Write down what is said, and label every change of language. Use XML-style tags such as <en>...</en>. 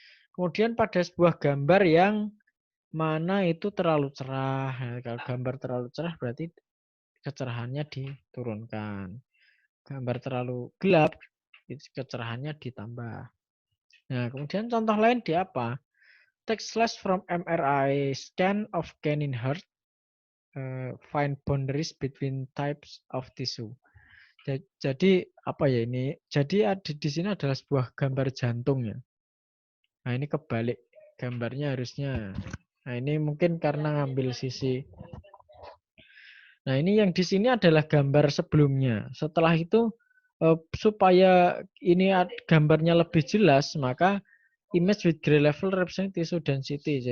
<id>Kemudian pada sebuah gambar yang mana itu terlalu cerah. Nah, kalau gambar terlalu cerah berarti kecerahannya diturunkan. Gambar terlalu gelap, kecerahannya ditambah. Nah, kemudian contoh lain di apa?</id> <en>Text slash from MRI scan of canine heart, find boundaries between types of tissue.</en> <id>Jadi apa ya ini? Jadi di sini adalah sebuah gambar jantung ya. Nah, ini kebalik gambarnya harusnya. Nah, ini mungkin karena ngambil sisi. Nah, ini yang di sini adalah gambar sebelumnya. Setelah itu supaya ini gambarnya lebih jelas, maka</id> <en>image with gray level represent tissue density.</en>